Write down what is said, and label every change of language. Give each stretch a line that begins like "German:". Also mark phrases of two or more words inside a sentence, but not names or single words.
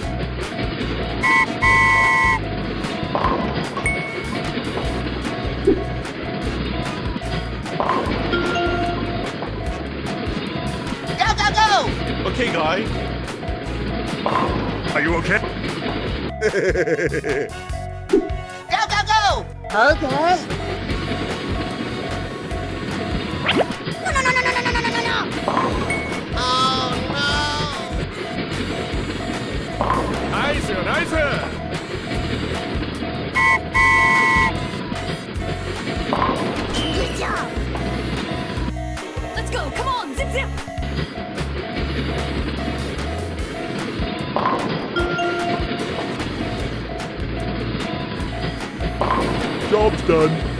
English: Go, go, go! Okay, guy. Are you okay? Go, go, go! Okay! No, no, no, no, no, no, no, no, no, no! Oh no! Nice, nice. Good job! Let's go! Come on! Zip zip! Job's done.